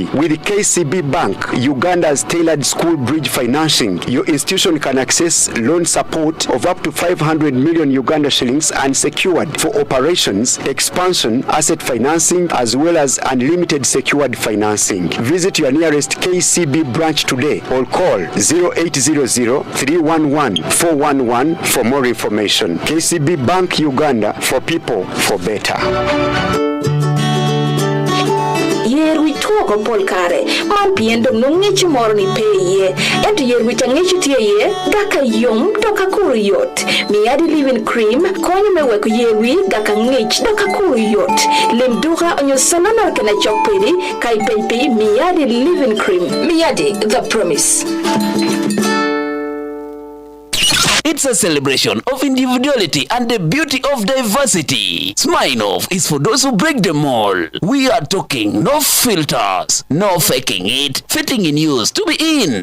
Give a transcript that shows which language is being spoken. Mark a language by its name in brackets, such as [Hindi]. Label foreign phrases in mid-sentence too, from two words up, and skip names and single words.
[English] With KCB Bank, Uganda's tailored school bridge financing, your institution can access loan support of up to 500 million Uganda shillings and secured for operations, expansion, asset financing, as well as unlimited secured financing. Visit your nearest KCB branch today or call 0800-311-411 for more information. KCB Bank Uganda, for people, for better. [Acoli] Yer wi tuoko pol kare, man piendo nung'ichi moro ni peye, ento yer wi tang'ichi tiye, gaka yom doka kuru yot. [English] Miyadi leave-in cream, [Acoli] konyo me weko yer wi gaka ng'ich doka kuru yot. Lim duka onyo sanana kena chokpedi, kai pepe miyadi [English] leave-in cream. Miyadi, the promise. It's a celebration of individuality and the beauty of diversity. Smirnoff is for those who break the mold. We are talking no filters, no faking it, fitting in use to be in.